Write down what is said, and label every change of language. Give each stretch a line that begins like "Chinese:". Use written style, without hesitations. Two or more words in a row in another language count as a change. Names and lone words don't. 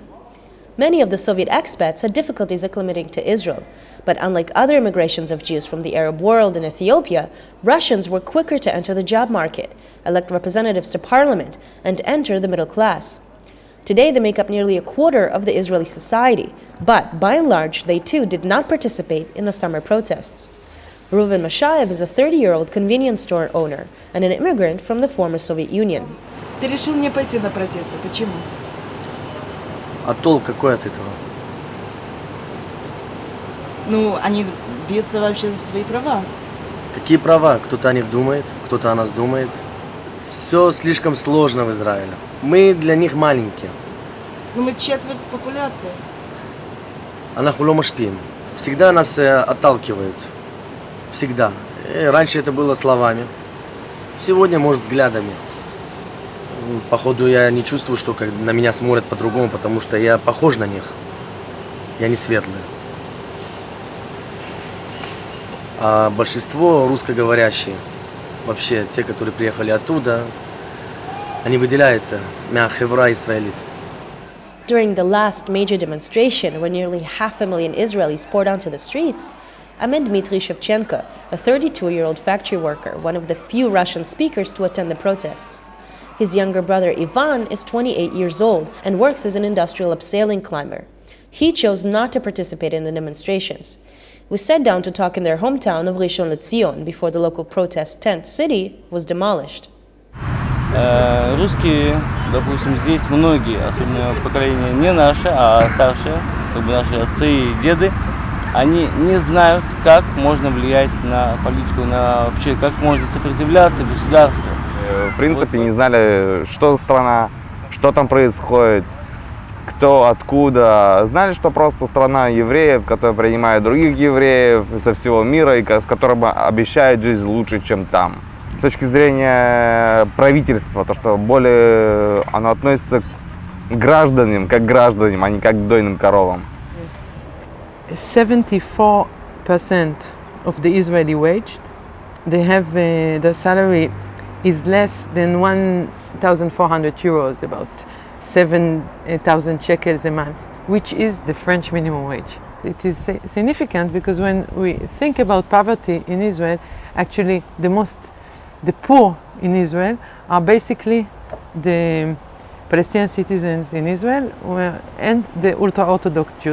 English: Many of the Soviet expats had difficulties acclimating to Israel, but unlike other immigrations of Jews from the Arab world and Ethiopia, Russians were quicker to enter the job market, elect representatives to parliament, and enter the middle class. Today they make up nearly a quarter of the Israeli society, but by and large they too did not participate in the summer protests. Reuven Mashayev is a 30-year-old convenience store owner and an immigrant from the former Soviet Union.
Russian: Ты решил не пойти на протесты. Почему? А толк какой от этого? Ну, они бьются вообще за свои права. Какие права? Кто-то о них думает, кто-то о нас думает. Все слишком сложно в Израиле. Мы для них маленькие. Ну, мы четверть популяции.
Hebrew: אנחנו לא משפיעים.
Russian: Всегда нас отталкивают. Всегда. Раньше это было словами. Сегодня, может, взглядами. Походу, я не чувствую, что на меня смотрят по-другому, потому что я похож на них. Я не светлый. А большинство русскоговорящие, вообще те, которые приехали оттуда, они выделяются на
Hebrew: חברה ישראלית.
English: During the last major demonstration, when nearly 500,000 Israelis poured onto the streets, I met Dmitry Shevchenko, a 32-year-old factory worker, one of the few Russian speakers to attend the protests. His younger brother Ivan is 28 years old and works as an industrial abseiling climber. He chose not to participate in the demonstrations. We sat down to talk in their hometown of Rishon LeZion before the local protest tent city was demolished.
Russian: Русские, допустим, здесь многие, особенно поколение не наше, а старшие, как бы наши отцы и деды, они не знают, как можно влиять на политику, на вообще, как можно сопротивляться государству. В принципе, не знали, что за страна, что там происходит, кто, откуда. Знали, что просто страна евреев, которая принимает других евреев со всего мира и в котором обещает жизнь лучше, чем там. С точки зрения правительства, то, что более оно относится к гражданам, как к гражданам, а не как к дойным коровам.
English: 74% of the Israeli wage, they have the salary is less than 1,400 euros, about 7,000 shekels a month, which is the French minimum wage. It is significant because when we think about poverty in Israel, actually the poor in Israel are basically the Palestinian citizens in Israel and the ultra-Orthodox Jews.